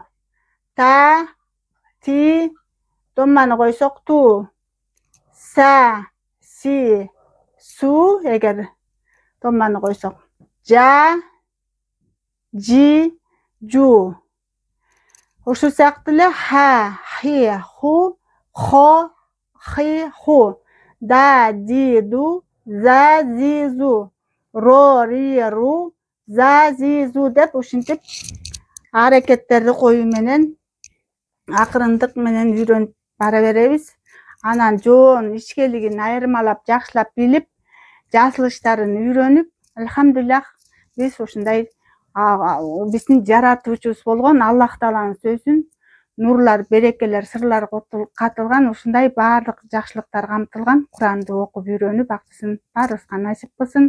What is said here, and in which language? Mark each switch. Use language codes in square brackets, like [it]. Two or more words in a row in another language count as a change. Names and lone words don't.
[ky] Та, ти, домманы койсок, ту. Са, си, су, эгер домманы койсок. Жа, жи, жу. Ушул сыяктуу эле ха, хи, ху, хо, хи, ху. Да, ди, ду, за, зи, зу. Ро, ри, ру, за, зи, зу деп ушинтип аракеттерди коюу менен акырындык менен үйрөнүп бара беребиз. Анан жоон ичкелигин айырмалап, жакшылап билип, жазылыштарын үйрөнүп, алхамдулиллах биз ушундай биздин жаратуучубуз болгон Аллах Тааланын сөзүн нурлар, берекелер, сырлар катылган ушундай баардык жакшылыктар камтылган Куранды окуп үйрөнүп, актысын баарыбызга насип кылсын.